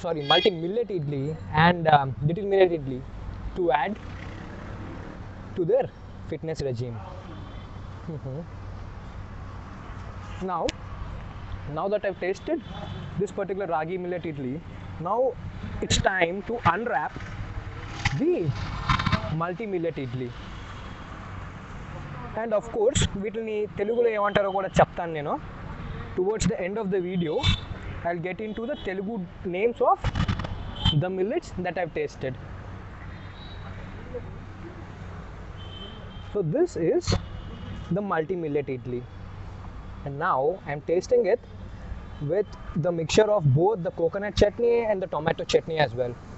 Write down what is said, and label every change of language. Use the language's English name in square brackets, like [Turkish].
[English] multi millet idli and little millet idli to add to their fitness regime. now now that I've tasted this particular ragi millet idli, now it's time to unwrap the multi millet idli. And of course [Telugu] వీటిని తెలుగులో ఏమంటారో కూడా చెప్తాను నేను. [English] Towards the end of the video I'll get into the Telugu names of the millets that I've tasted. So this is the multi millet idli, and now I'm tasting it with the mixture of both the coconut chutney and the tomato chutney as well.